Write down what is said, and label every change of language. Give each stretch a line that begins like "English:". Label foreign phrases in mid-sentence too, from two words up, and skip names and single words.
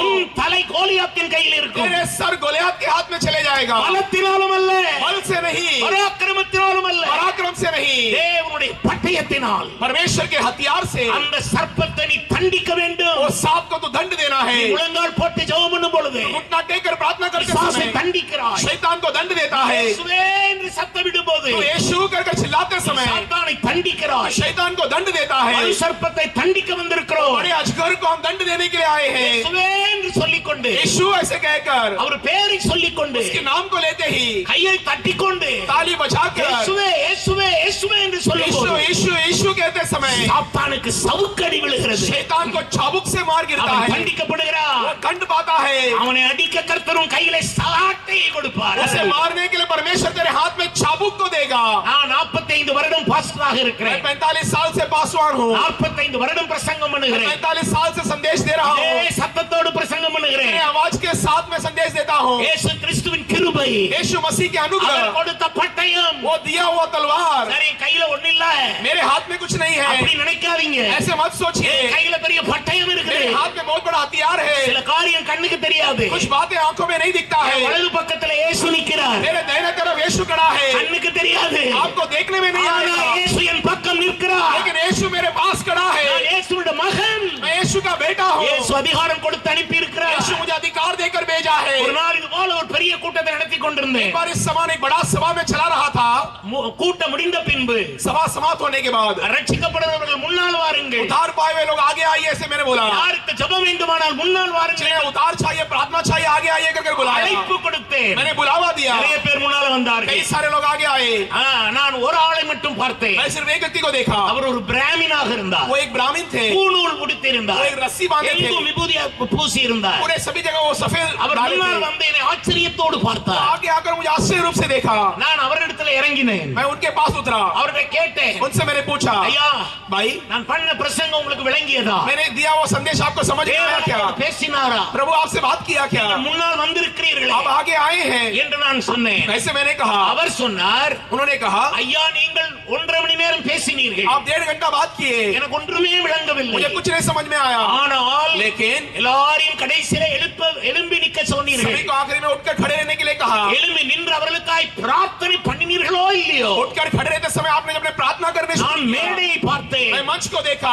Tamil: உன் தலை கோலியாத்தின் கையில் இருக்கும்.
Hindi: तेरे सर गोलियत के हाथ में चले जाएगा।
Tamil: பலத்தினாலும் அல்ல,
Hindi: बल से नहीं,
Tamil: பராக்கிரமத்தினாலும் அல்ல,
Hindi: पराक्रम से नहीं,
Tamil: தேவனுடைய பட்டயத்தினால் ஆயுதத்தினால்
Hindi: परमेश्वर के हथियार से
Tamil: அந்த சர்ப்பத்தை நீ தண்டிக்க வேண்டும்.
Hindi: वो सांप को तो दंड देना है.
Tamil: நீ முழங்கால் போட்டு ஜெபம் பண்ணும் பொழுது
Hindi: घुटना टेक कर प्रार्थना करते
Tamil: பிசாசை
Hindi: समय
Tamil: தண்டிக்கிறாய்.
Hindi: शैतान को दंड देता है.
Tamil: இயேசுவே என்று சத்தம் விடும்போது
Hindi: तो यीशु कर चिल्लाते समय
Tamil: சாத்தானை தண்டிக்கிறாய்.
Hindi: शैतान को दंड देता है.
Tamil: மறு சர்ப்பத்தை தண்டிக்க வந்திருக்கிறோம்.
Hindi: बड़े अजगर को हम दंड देने के लिए आए हैं.
Tamil: இயேசுவே என்று சொல்லிக்கொண்டு
Hindi: यीशु ऐसे कहकर
Tamil: அவர் பெயரை சொல்லிக்கொண்டு
Hindi: उसके नाम को लेते ही
Tamil: கையை தட்டிக்கொண்டு
Hindi: ताली बजाकर
Tamil: இயேசுவே இயேசுவே இயேசுவே என்று
Hindi: यीशु
Tamil: சொல்லும்போது
Hindi: यीशु यीशु कहते समय
Tamil: சாத்தானுக்கு சவுக்கடி விழுகிறது.
Hindi: शैतान को चाबुक से मार गिरता
Tamil: அவன்
Hindi: है.
Tamil: தண்டிக்கப்படுகிறான்.
Hindi: वो दंड पाता है.
Tamil: அவனை அடிக்க கர்த்தரும் கையிலே சாட்டையை கொடுப்பார்.
Hindi: उसे मारने के लिए परमेश्वर तेरे हाथ में चाबुक को देगा.
Tamil: நான் 45 வருடம் பாஸ்டராக
Hindi: मैं
Tamil: இருக்கிறேன்.
Hindi: 45 साल से पासवान हूँ.
Tamil: 45 வருடம் பிரசங்கம் பண்ணுகிறேன்.
Hindi: 45 साल से संदेश दे रहा हूँ.
Tamil: இதே சத்தத்தோடு பிரசங்கம் பண்ணுகிறேன்.
Hindi: मेरे आवाज के साथ में संदेश देता हूँ.
Tamil: இயேசு கிறிஸ்துவின் கிருபை,
Hindi: यीशु मसीह के
Tamil: அவர்
Hindi: अनुग्रह,
Tamil: கொடுத்த பட்டயம்,
Hindi: वो दिया हुआ तलवार
Tamil: சரி கையில ஒண்ணு இல்ல
Hindi: मेरे हाथ में कुछ नहीं है.
Tamil: அப்படி நினைக்காதீங்க.
Hindi: ऐसे मत सोचिए.
Tamil: கையில பெரிய பட்டயம் இருக்குது.
Hindi: मेरे हाथ में बहुत बड़ा हथियार है.
Tamil: சில காரியம் கண்ணுக்கு தெரியாது.
Hindi: कुछ बातें आंखों में नहीं दिखता है.
Tamil: வலது பக்கத்துல இயேசு நிற்கிறார்.
Hindi: मेरे दाहिने तरफ यीशु खड़ा है.
Tamil: கண்ணுக்கு தெரியாது.
Hindi: आपको देखने में नहीं
Tamil: ஆனா
Hindi: आएगा.
Tamil: இயேசு என் பக்கம் நிற்கிறார்.
Hindi: लेकिन यीशु मेरे पास खड़ा है.
Tamil: நான் இயேசுவோட மகன்.
Hindi: मैं यीशु का बेटा हूँ.
Tamil: இயேசு அதிகாரம் கொடுத்து அனுப்பி இருக்கிறார்.
Hindi: यीशु मुझे अधिकार देकर भेजा है.
Tamil: ஒரு நாள் இது போல ஒரு பெரிய கூட்டத்தை நடத்தி கொண்டிருந்தேன்.
Hindi: एक बार इस समान एक बड़ा सभा में चला रहा था.
Tamil: கூட்டம் முடிந்த பின்பு
Hindi: सभा समाप्त होने के बाद
Tamil: ரட்சிக்கப்படுறவர்கள் முன்னால் வாருங்கள்.
Hindi: उद्धार पाए हुए लोग आगे आइए ऐसे मैंने बोला.
Tamil: யாருக்கு ஜெபம் வேண்டுமானால் முன்னால் வாருங்கள்.
Hindi: जिन्हें उद्धार चाहिए प्रार्थना चाहिए आगे आइए कर बुलाया.
Tamil: அழைப்பு கொடுத்தேன்.
Hindi: मैंने बुलावा दिया.
Tamil: நிறைய பேர் முன்னால வந்தார்கள்.
Hindi: कई सारे लोग आगे आए.
Tamil: நான் ஒரு ஆளை மட்டும் பார்த்தேன்.
Hindi: मैं सिर्फ एक व्यक्ति को देखा.
Tamil: அவர் ஒரு பிராமணனாக இருந்தார்.
Hindi: वो एक ब्राह्मण थे.
Tamil: பூணூல் உடுத்தியிருந்தார்.
Hindi: वो एक रस्सी बांधे थे.
Tamil: எங்கும் விபூதி பூசி இருந்தார்.
Hindi: पूरे सभी जगह वो सफेद
Tamil: அவர்
Hindi: डाले
Tamil: முன்னால்
Hindi: थे.
Tamil: வந்து என்னை ஆச்சரியத்தோடு பார்த்தார்.
Hindi: आगे आकर मुझे आश्चर्य रूप से देखा.
Tamil: நான் அவரிடத்தில் இறங்கினேன்.
Hindi: मैं उनके पास उतरा.
Tamil: அவர்கிட்ட கேட்டேன்,
Hindi: उनसे मैंने पूछा,
Tamil: ஐயா
Hindi: भाई
Tamil: நான் பண்ண பிரசங்கம் உங்களுக்கு விளங்கியதா?
Hindi: मैंने दिया वो संदेश आपको समझ में आया क्या?
Tamil: தேவன் பேசினாரா?
Hindi: प्रभु आपसे बात किया क्या?
Tamil: முன்னால் வந்திருக்கிறீர்களே
Hindi: आप आगे आए हैं
Tamil: என்று நான் சொன்னேன்.
Hindi: ऐसे मैंने कहा.
Tamil: அவர் சொன்னார்,
Hindi: उन्होंने कहा
Tamil: ஐயா நீங்கள் 1.5 மணி நேரம் பேசினீர்கள்.
Hindi: आप 1.5 घंटा बात किए.
Tamil: எனக்கு ஒன்றுமே விளங்கவில்லை.
Hindi: मुझे कुछ नहीं समझ में आया.
Tamil: ஆனால்
Hindi: लेकिन
Tamil: எல்லாரையும் கடைசியில எழும்பி நிக்க சொன்னீர்கள்.
Hindi: सभी को आखिरी में उठकर खड़े रहने के लिए कहा.
Tamil: எழும்பி நின்று அவர்களுக்காய் பிரார்த்தனை பண்ணினீர்களோ இல்லையோ?
Hindi: उठकर खड़े रहते समय आपने जब प्रार्थना करने
Tamil: நான்
Hindi: शुरू किया,
Tamil: மேடையை பார்த்தேன்.
Hindi: मैं मंच को देखा.